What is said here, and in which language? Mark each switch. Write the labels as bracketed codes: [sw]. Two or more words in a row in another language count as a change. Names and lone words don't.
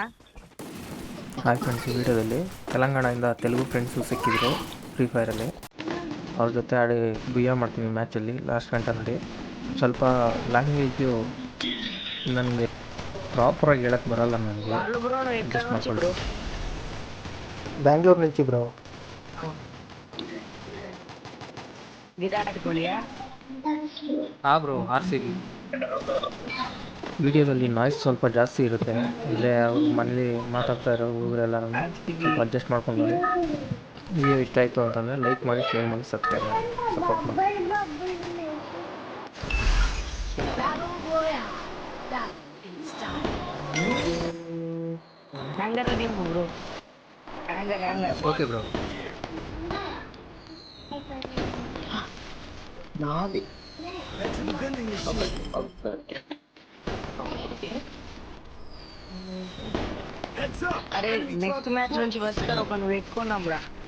[kn] ಹಾಯ್ ಫ್ರೆಂಡ್ಸ್, ಈ ವಿಡಿಯೋದಲ್ಲಿ ತೆಲಂಗಾಣದಿಂದ ತೆಲುಗು ಫ್ರೆಂಡ್ಸು ಸಿಕ್ಕಿದ್ರು ಫ್ರೀ ಫೈರಲ್ಲಿ. ಅವ್ರ ಜೊತೆ ಆಡಿ ಬಿಹೇವ್ ಮಾಡ್ತೀನಿ ಮ್ಯಾಚಲ್ಲಿ ಲಾಸ್ಟ್ ಗಂಟೆ ನೋಡಿ. ಸ್ವಲ್ಪ ಲ್ಯಾಂಗ್ವೇಜು ನನಗೆ ಪ್ರಾಪರಾಗಿ ಹೇಳಕ್ಕೆ ಬರಲ್ಲ, ನನಗೆ [te] ಬ್ರೋ నువ్వు ఎక్కడ [kn] ಅಡ್ಜಸ್ಟ್ [te] నుంచి [kn] ಮಾಡ್ಕೊಳ್ಳಿ. [te] బ్రో బెంగళూరు నుంచి బ్రో. విరాట్ కోహ్లీయా [kn] ಬ್ರೋ RCB. ವಿಡಿಯೋದಲ್ಲಿ ನಾಯ್ಸ್ ಸ್ವಲ್ಪ ಜಾಸ್ತಿ ಇರುತ್ತೆ, ಅಂದರೆ ಅವ್ರು ಮನೇಲಿ ಮಾತಾಡ್ತಾ ಇರೋ ಹುಡುಗರೆಲ್ಲ ಸ್ವಲ್ಪ ಅಡ್ಜಸ್ಟ್ ಮಾಡ್ಕೊಂಡು ನೋಡಿ. ವಿಡಿಯೋ ಇಷ್ಟ ಆಯಿತು ಅಂತಂದರೆ ಲೈಕ್ ಮಾಡಿ, ಶೇರ್ ಮಾಡಿ, ಸಬ್ಸ್ಕ್ರೈಬ್ ಮಾಡಿ, ಸಪೋರ್ಟ್ ಮಾಡಿ. [te] హ్యాంగర్ దింపు బ్రో హ్యాంగర్ ఓకే బ్రో. నాది అరే నెక్స్ట్ మ్యాచ్ నుంచి వస్తారు ఒకరిని పెట్టుకున్నాం రా.